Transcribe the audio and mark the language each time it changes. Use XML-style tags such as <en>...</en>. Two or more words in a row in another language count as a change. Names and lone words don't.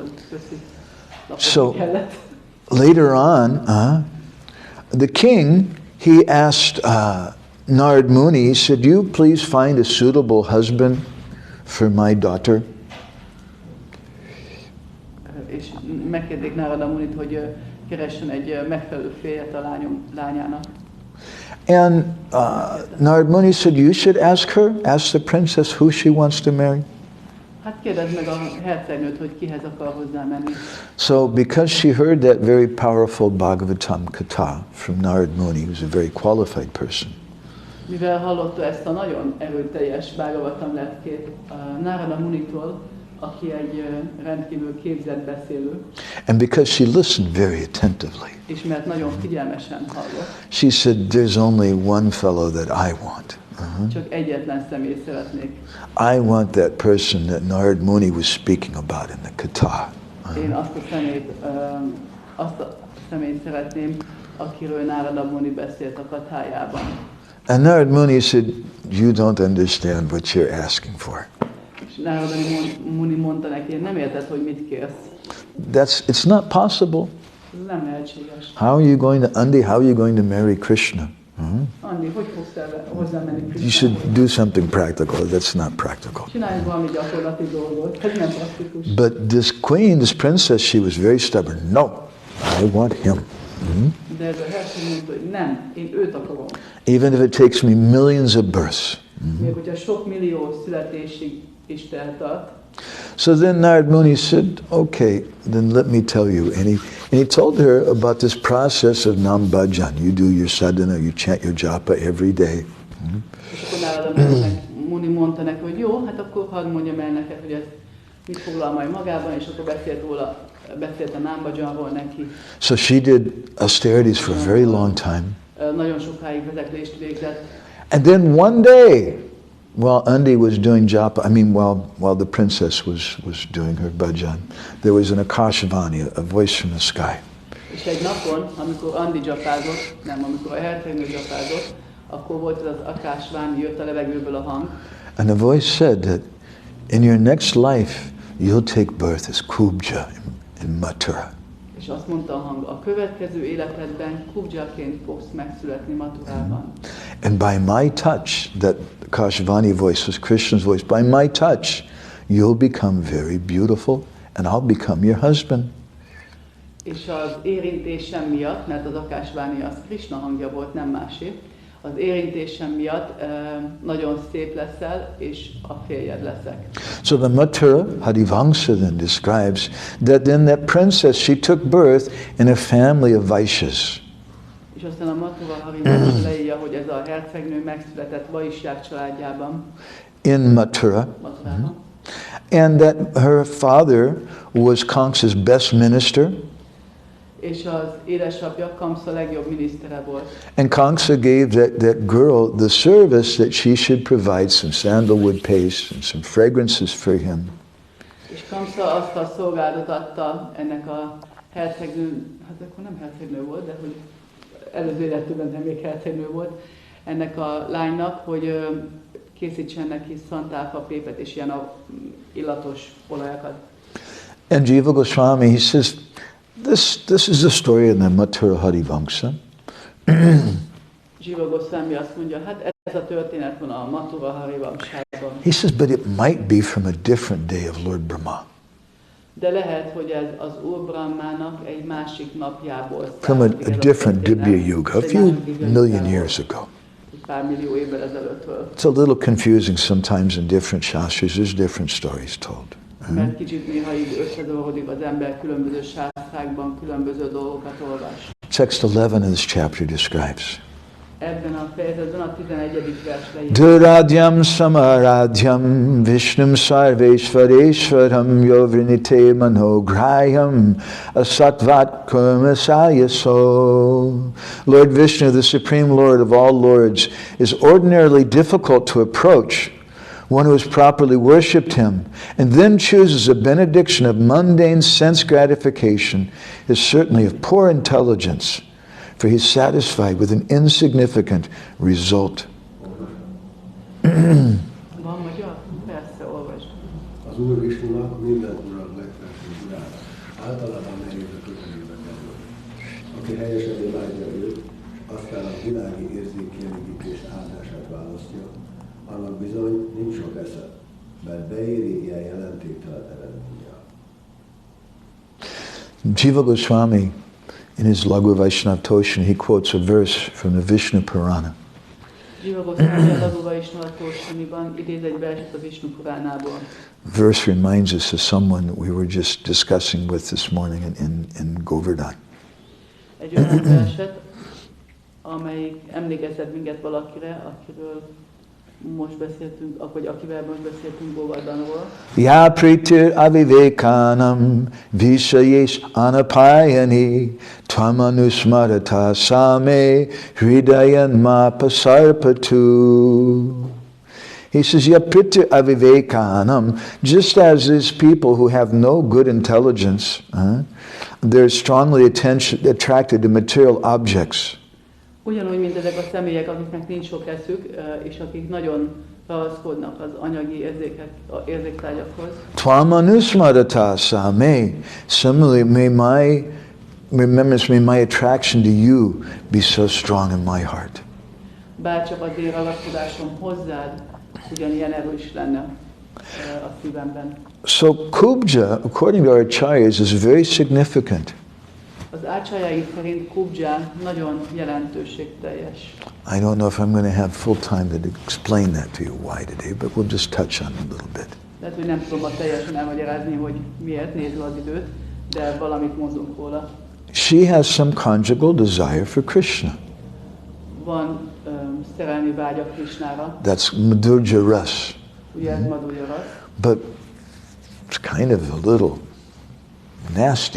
<en>So later on, the king, he asked Narad Muni, he said, "You please find a suitable husband for my daughter."</en> <hu>És megkérték Narada Munit, hogy keressen egy megfelelő férjet a lányának.</hu> <en>And Narad Muni said, "You should ask her, ask the princess who she wants to marry."</en> <hu>Hát kérdezd meg a hercegnőt, hogy kihez akar hozzá menni.</hu> <en>So because she heard that very powerful Bhagavatam katha from Narad Muni, who was a very qualified person,</en> <hu>Mivel hallotta ezt a nagyon erőteljes Bhagavatam leckét Narada Munitól, aki egy rendkívül képzett beszélő,</hu> <en>and because she listened very attentively,</en> <hu>és mert nagyon figyelmesen hallott,</hu> <en>she said, "There's only one fellow that I want.</en> <hu>csak egyetlen személyt szeretnék.</hu> <en>I want that person that Narad Muni was speaking about in the katha."</en> <hu>Én azt a személyt szeretném, akiről Narada Muni beszélt a kathájában.</hu> <en>And Narad Muni said, "You don't understand what you're asking for.</en> <hu>És Narada Muni mondta neki, nem érted, hogy mit kérsz.</hu> <en>It's not possible.</en> <hu>Ez nem lehetséges.</hu> <en>How are you going to, Andi, how are you going to marry Krishna?</en> <hu>Andi, hogy fogsz hozzá menni Krishnához?</hu> <en>You should do something practical. That's not practical.</en> <hu>Csinálj valami gyakorlati dolgot, ez nem praktikus.</hu> <en>But this queen, this princess, she was very stubborn. No, I want him.</en> <hu>De ez a herceg mondta, hogy nem, én őt akarom. Even if it takes me millions of births. Még hogyha sok millió születésig is teltart.</hu> <en>So then Narad Muni said, "Okay, then let me tell you." And he told her about this process of</en> <sa>nam bhajan.</sa> <en>You do your sadhana, you chant your japa every day.</en> <hu>És akkor Narada Muni mondta neki, hogy jó, hát akkor hadd mondjam el neked, hogy ez mit foglal majd magában, és akkor beszélt a</hu> <sa>nam bhajanról</sa> <hu>neki.</hu> <en>So she did austerities for a very long time.</en> <hu>Nagyon sokáig vezeklést végzett.</hu> <en>And then one day, while Andi was doing japa, while the princess was doing her bhajan, there was an akashvani, a voice from the sky.</en> <hu>És egy napon, amikor Andi japázott, amikor a hercegnő japázott, akkor volt az akashvani, jött a levegőből a hang.</hu> <en>And the voice said that in your next life, you'll take birth as Kubja in Mathura.</en> <hu>És azt mondta a hang, a következő életedben Kubjaként fogsz megszületni Mathurában.</hu> <en>And by my touch, that Kashvani voice was Krishna's voice, by my touch, you'll become very beautiful and I'll become your husband.</en> <hu>És az érintésem miatt, mert az Akashvani az Krishna hangja volt, nem másé, az érintésem miatt nagyon szép leszel, és a férjed leszek.</hu> <en>So the Mathura Hari-vamsa then describes that then that princess, she took birth in a family of Vaishyas.</en> <hu>És aztán a Mathura Hari-vamsa leírja, hogy ez a hercegnő megszületett vaisják családjában.</hu> <en>In Mathura. And that her father was Kamsa's best minister.</en> <hu>És az édesapja Kamsa legjobb minisztere volt.</hu> <en>And Kamsa gave that girl the service that she should provide some sandalwood paste and some fragrances for him.</en> <hu>És Kamsa azt a szolgálatot adta ennek a hercegnő, hát akkor nem hercegnő volt, de hogy előző életében nem még hercegnő volt, ennek a lánynak, hogy készítsen neki szantálfapépet és ilyen illatos olajakat.</hu> <en>And Jiva Goswami, he says, this is the story in the Mathura Hari-vamsa.</en> <hu>Jiva Goswami azt mondja, hát ez a történet van a Mathura Hari-vamsában.</hu> <en>He says, but it might be from a different day of Lord Brahma.</en> <hu>De lehet, hogy ez az Úr Brahmának egy másik napjából</hu> <en>From a different Dibya Yuga, a few million years ago.</en> <hu>Pár millió évvel ezelőttről.</hu> <en>It's a little confusing sometimes in different shastras. There's different stories told.</en> <hu>Mert kicsit néha így összedolgodik az ember különböző sásztrákban, különböző dolgokat olvas.</hu> <en>Text 11 of this chapter describes.</en> <hu>ebben a fejezetben a 11. vers leír.</hu> <sa>Duradyam samaradhyam Vishnum sarveshvareshvaram Yovrinite manograyam Asatvat kurmasayaso.</sa> <en>Lord Vishnu, the Supreme Lord of all lords, is ordinarily difficult to approach. One who has properly worshipped him and then chooses a benediction of mundane sense gratification is certainly of poor intelligence, for he is satisfied with an insignificant result.</en> <hu>Van magyar? Persze, olvasd. Az Úr Visnunak minden urak legfelsőbb urának, általában nehéz a közelébe kerül. Aki helyesen imádja őt, aztán a világi érzékkielégítés áldását választja, annak bizony nincs sok esze, mert beéri ilyen jelentéktelen eredménnyel.</hu> <en>Jiva Goswami, in his Laghu Vaishnava Toshan, he quotes a verse from the Vishnu Purana.</en> <hu>Jiva Goswami a Laghu Vaishnava Toshaniban idéz egy verset a Vishnu Puránából.</hu> <en>Verse reminds us of someone that we were just discussing with this morning in Govardhan.</en> <hu>Egy olyan verset, amelyik emlékeztet minket valakire, akiről most beszéltünk, vagy akivel most beszéltünk Govardhanról.</hu> <sa>Ya pritir avivekanam vishayesh anapayani tvamanusmarata same hridayan mapasarpatu.</sa> <en>He says,</en> <sa>ya pritir avivekanam,</sa> <en>just as these people who have no good intelligence, they're strongly attracted to material objects.</en> <hu>Ugyanúgy, mint ezek a személyek, akiknek nincs sok eszük, és akik nagyon ragaszkodnak az anyagi érzéktárgyakhoz.</hu> <sa>Tvamanusmarata same.</sa> <en>Similarly, may my attraction to you be so strong in my heart.</en> <hu>Bárcsak az én ragaszkodásom hozzád ugyanilyen erős lenne a szívemben.</hu> <en>So Kubja, according to our acharyas, is very significant.</en> <hu>Az ácsájaink szerint Kubja nagyon jelentőségteljes.</hu> <en>I don't know if I'm going to have full time to explain that to you why today, but we'll just touch on it a little bit.</en> <hu>Lehet, hogy nem tudom teljesen elmagyarázni, hogy miért nézve az időt, de valamit mondunk róla.</hu> <en>She has some conjugal desire for Krishna.</en> <hu>Van szerelmi vágya Krishnára.</hu> <en>That's</en> <sa>Madhurya Ras.</sa> <hu>Ugye ez</hu> <sa>Madhurya Ras.</sa> <en>But it's kind of a little nasty.</en>